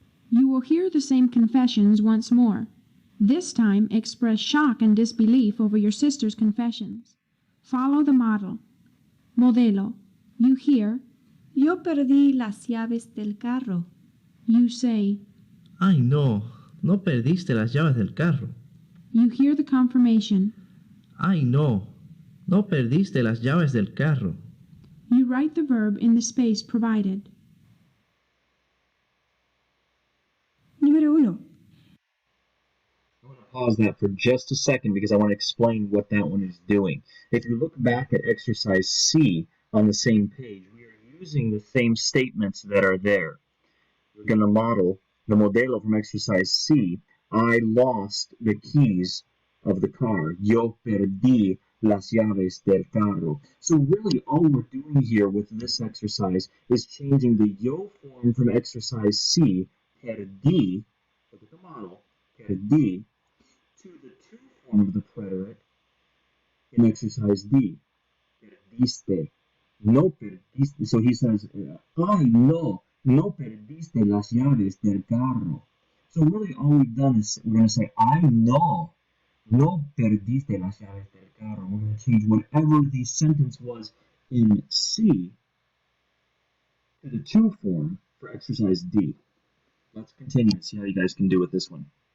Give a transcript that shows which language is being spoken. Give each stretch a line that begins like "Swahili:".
English: You will hear the same confessions once more. This time, express shock and disbelief over your sister's confessions. Follow the model. Modelo. You hear.
Spanish: Yo perdí las llaves del carro.
English: You say.
Spanish: Ay, no, no perdiste las llaves del carro.
English: You hear the confirmation.
Spanish: Ay, no, no perdiste las llaves del carro.
English: You write the verb in the space provided.
Spanish: Número 1.
English: I want to pause that for just a second because I want to explain what that one is doing. If you look back at exercise C on the same page, we are using the same statements that are there. We're going to model the modelo from exercise C. I lost the keys of the car.
Spanish: Yo perdí las llaves del carro.
English: So really all we're doing here with this exercise is changing the yo form from exercise C, perdí, look at the model, perdí, to the to form of the preterite in exercise D. Perdiste.
Spanish: No perdiste.
English: So he says,
Spanish: ay, no perdiste las llaves del carro.
English: So really all we've done is we're going to say, I know.
Spanish: No perdiste las llaves del carro.
English: We're going to change whatever the sentence was in C to the to form for exercise D. Let's continue and see how you guys can do with this one.